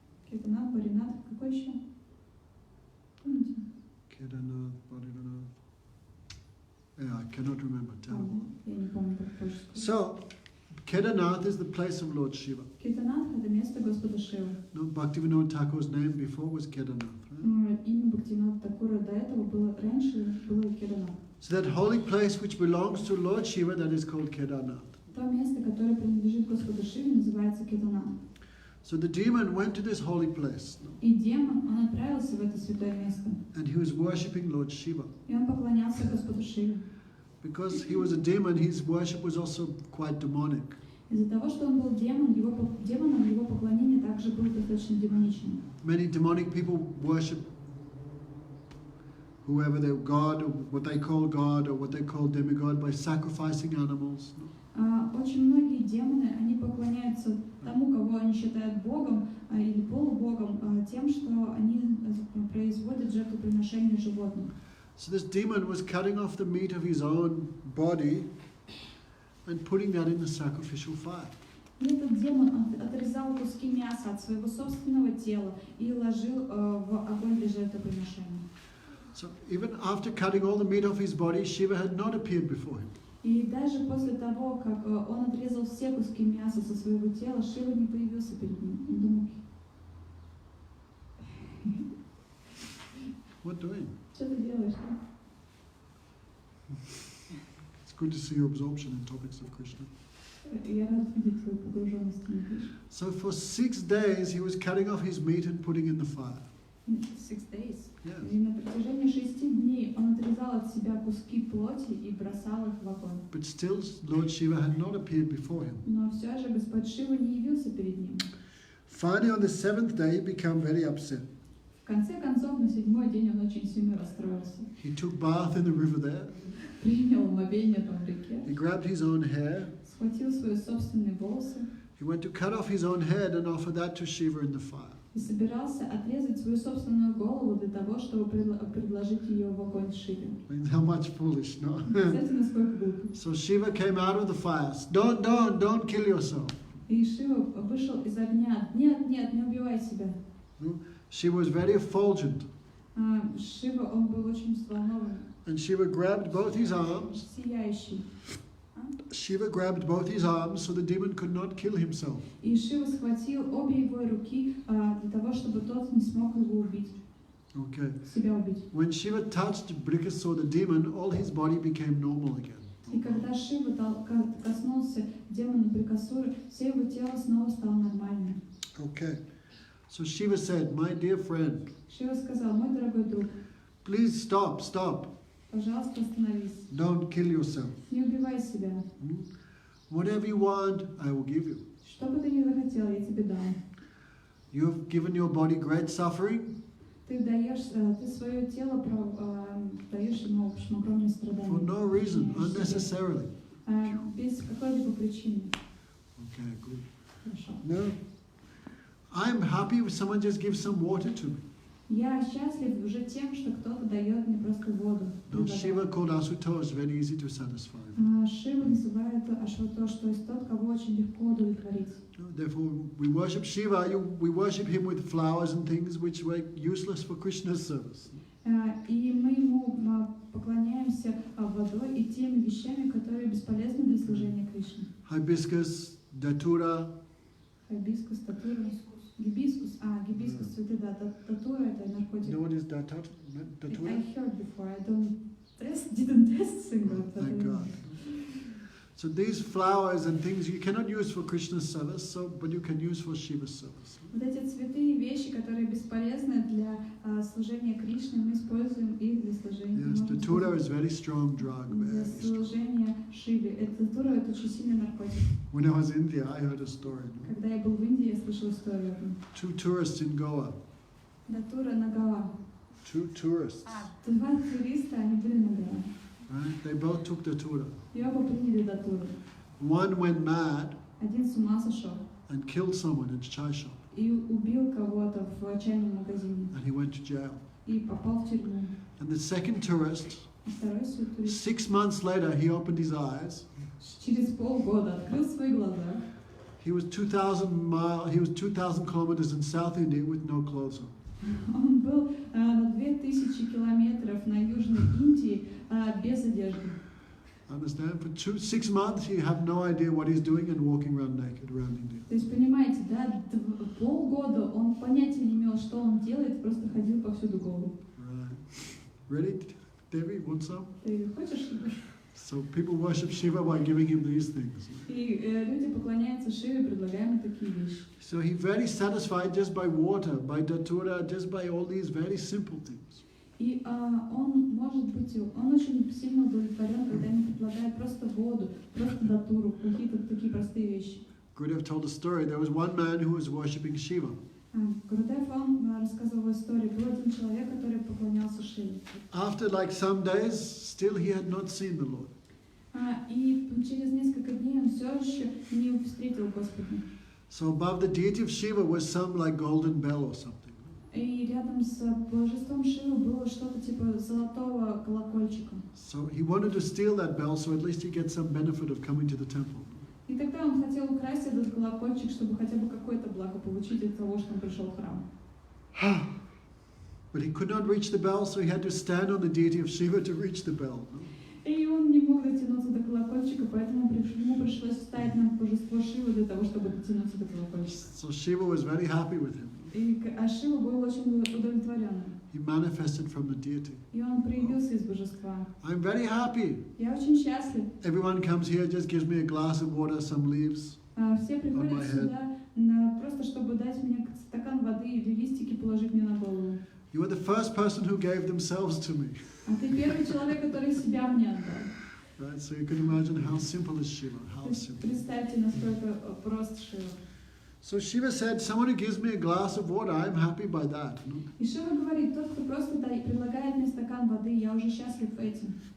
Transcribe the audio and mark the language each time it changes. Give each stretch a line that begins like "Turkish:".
Russian: Кетанат, Баринат, какой еще? Помните?
English: Kedarnath, Badrinath. Yeah, I cannot remember. Terrible.
Russian: Я не помню, как точно.
English: So, Kedarnath is the place of Lord Shiva.
Russian: Кетанат — это место Господа Шивы.
English: No, Bhaktivinoda Thakur's name before was Kedarnath. Right?
Russian: Имя Бхактивинода Такура до этого было раньше было Кетанат.
English: So that holy place which belongs to Lord Shiva, that is called Kedarnath.
Russian: То место, которое принадлежит Господу Шиве, называется Кетанат.
English: So the demon went to this holy place.
Russian: И демон, он отправился в это святое место.
English: And he was worshipping Lord Shiva.
Russian: И он поклонялся Господу Шиве.
English: Because he was a demon, his worship was also quite demonic.
Russian: Из-за того, что он был демоном, его поклонение также было достаточно демоничным.
English: Many demonic people worship whoever their god, or what they call God, or what they call demigod, by sacrificing animals.
Russian: Очень многие демоны, они поклоняются тому, кого они считают Богом или полубогом, тем, что они производят жертвоприношение животных.
English: So this demon was cutting off the meat of his own body and putting that in the sacrificial fire.
Russian: И этот демон отрезал куски мяса от своего собственного тела и ложил в огонь для жертвоприношения.
English: So even after cutting all the meat off his body, Shiva had not appeared before him.
Russian: И даже после того, как он отрезал все куски мяса со своего тела, Шива не появился перед ним. Он думал,
English: What doing?
Russian: что ты делаешь?
English: It's good to see your absorption in topics of Krishna.
Russian: Я рад видеть твою погруженность в Кришну.
English: So for 6 days he was cutting off his meat and putting in the fire. 6 days. Yes.
Russian: И на протяжении 6 дней он отрезал от себя куски плоти и бросал их в огонь.
English: But still, Lord Shiva had not appeared before him.
Russian: Но все же Господь Шива не явился перед ним.
English: Finally, on the 7th day, he became very upset.
Russian: В конце концов, на 7-й день он очень сильно расстроился.
English: He took bath in the river there.
Russian: Принял омовение там в реке.
English: He grabbed his own hair.
Russian: Схватил свои собственные волосы.
English: He went to cut off his own head and offer that to Shiva in the fire.
Russian: И собирался отрезать свою собственную голову для того, чтобы предложить ее в огонь Шиве.
English: I mean, how much foolish, no?
Russian: Представьте, насколько глупо.
English: So Shiva came out of the fire. Don't kill yourself.
Russian: И Шива вышел из огня. Нет, не убивай себя.
English: No? Shiva was very effulgent.
Russian: Шива, он был очень взволнован.
English: And Shiva grabbed both his arms.
Russian: Сияющий.
English: Shiva grabbed both his arms so the demon could not kill himself.
Russian: И Шива схватил обе его руки для того, чтобы тот не смог его убить.
English: Okay.
Russian: Себя убить.
English: When Shiva touched Brikasura, the demon, all his body became normal again.
Russian: И когда Шива коснулся демона Брикасуры, все его тело снова стало нормальным.
English: Okay. So Shiva said, "My dear friend,
Russian: Шива сказал: мой дорогой друг,
English: please stop.
Russian: пожалуйста, остановись.
English: Don't kill yourself.
Russian: Не убивай себя.
English: Whatever you want, I will give you.
Russian: Что бы ты ни захотел, я тебе дам.
English: You have given your body great suffering
Russian: Ты свое тело даешь ему, в общем, огромные страдания.
English: for no reason,
Russian: Причиняешь себе.
English: unnecessarily."
Russian: Без какой-либо причины.
English: Okay, good.
Russian: Хорошо.
English: No. I'm happy if someone just gives some water to me.
Russian: Я счастлив уже тем, что кто-то дает мне просто воду.
English: No, Shiva called Asuto is very easy to satisfy.
Russian: Шива называет Ашватош, то есть тот, кого очень легко удовлетворить.
English: Therefore, we worship Shiva, we worship him with flowers and things which were useless for Krishna's service.
Russian: И мы ему поклоняемся водой и теми вещами, которые бесполезны для служения Кришне.
English: Hibiscus, datura.
Russian: Хибискус, татура. Гибискус, гибискус, цветы, да, татура это наркотик.
English: You know what is datura? I heard before, I didn't test single. Thank God. So these flowers and things you cannot use for Krishna's service, but you can use for Shiva's service.
Russian: Вот эти цветы и вещи, которые бесполезны для служения Кришне, мы используем их для служения.
English: Yes, datura is very strong drug.
Russian: Для служения Шиве. Татура это очень сильный наркотик.
English: When I was in India, I heard a story.
Russian: Когда я был в Индии, я слышал историю.
English: 2 tourists in Goa.
Russian: Датура на Гоа.
English: 2 tourists.
Russian: 2 туриста, они были на Гоа.
English: Right? They both took datura.
Russian: И оба приняли датуру.
English: One went mad
Russian: Один с ума сошел
English: and killed someone in a chai shop.
Russian: и убил кого-то в чайном магазине.
English: And he went to jail.
Russian: и попал в тюрьму.
English: And the second tourist,
Russian: А второй турист
English: 6 months later, he opened his eyes.
Russian: через полгода открыл свои глаза.
English: He was 2,000 kilometers in South India with no clothes on.
Russian: Он был на 2000 километров на Южной Индии без одежды.
English: Understand? For 6 months, you have no idea what he's doing and walking around naked around India.
Russian: То есть, понимаете, да, полгода он понятия не имел, что он делает, просто ходил повсюду голый.
English: Right. Ready, Devi? Want some?
Russian: Ты хочешь?
English: So people worship Shiva by giving him these things.
Russian: И люди поклоняются Шиве, предлагаем им такие вещи.
English: So he's very satisfied just by water, by datura, just by all these very simple things.
Russian: И он может быть, он очень сильно удовлетворен, когда ему предлагают просто воду, просто датуру, какие-то такие простые вещи.
English: Gurudev told a story. There was one man who was worshipping Shiva.
Russian: Гурудев, он рассказывал историю. Был один человек, который поклонялся Шиве.
English: After like some days, still he had not seen the Lord.
Russian: И через несколько дней он все еще не встретил Господа.
English: So above the deity of Shiva was some like golden bell or something.
Russian: И рядом с божеством Шивы было что-то типа золотого колокольчика.
English: So he wanted to steal that bell, so at least he gets some benefit of coming to the temple.
Russian: И тогда он хотел украсть этот колокольчик, чтобы хотя бы какое-то благо получить от того, что он пришел в храм.
English: But he could not reach the bell, so he had to stand on the deity of Shiva to reach the bell.
Russian: И он не мог дотянуться до колокольчика, поэтому ему пришлось встать на божество Шивы для того, чтобы дотянуться до колокольчика.
English: So Shiva was very happy with him.
Russian: А Шива был очень удовлетворенным.
English: He manifested from the deity.
Russian: И он проявился из божества.
English: I'm very happy.
Russian: Я очень счастлив.
English: Everyone comes here, just gives me a glass of water, some leaves.
Russian: Все приходят сюда просто чтобы дать мне стакан воды или листики положить мне на голову.
English: You were the first person who gave themselves to me.
Russian: А ты первый человек, который себя мне отдал.
English: Right, so you can imagine how simple is Shiva. How simple.
Russian: Представьте, насколько прост Шива.
English: So Shiva said, someone who gives me a glass of water, I'm happy by that. No?
Russian: И Шива говорит, тот, кто просто предлагает мне стакан воды, я уже счастлив этим.